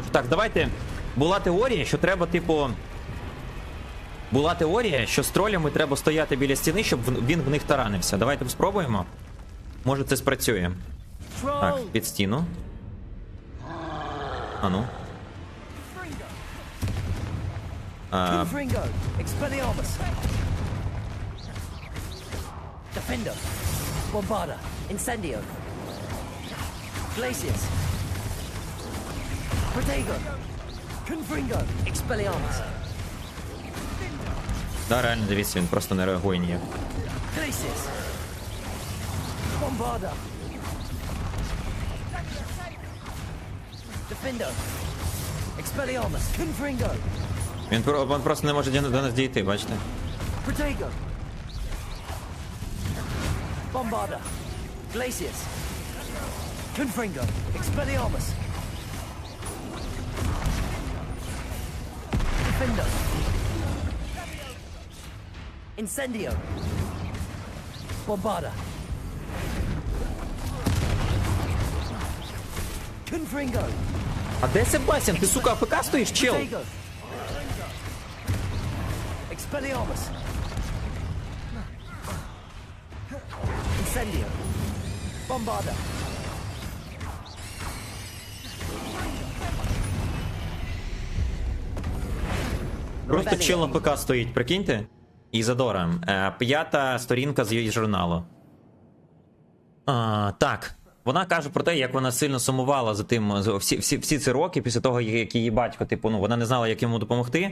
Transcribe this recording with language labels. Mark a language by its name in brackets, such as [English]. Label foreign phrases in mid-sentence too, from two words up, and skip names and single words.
[Ukrainian] Так, давайте. Була теорія, що треба, типу. Була теорія, що з тролями треба стояти біля стіни, щоб він в них таранився. Давайте спробуємо. Може це спрацює. Так, під стіну. А ну. [English] Defender. Bombarda. Incendio. Glacius. Protego. Confringo. Expelliarmus. [Ukrainian] Да, реально, дивіться, він просто не реагує ніяк. [English] Glacius. Bombarda. Defender. Expelliarmus. Confringo. [Ukrainian] Він просто не може до нас дійти, бачите? [English] Protego. Bombarda. Glacius. Confringo. Expelliarmus. Defender. Incendio. Bombarda. Confringo. [Ukrainian] А де Себастьян? Ти, сука, АФК стоїш, чел? [English] Expelliarmus. Incendio. Bombarda. [Ukrainian] Просто чел на ПК стоїть, прикиньте. Ізадора. 5-та сторінка з її журналу. Так. Вона каже про те, як вона сильно сумувала за тим всі ці роки після того, як її батько, типу, ну, вона не знала, як йому допомогти.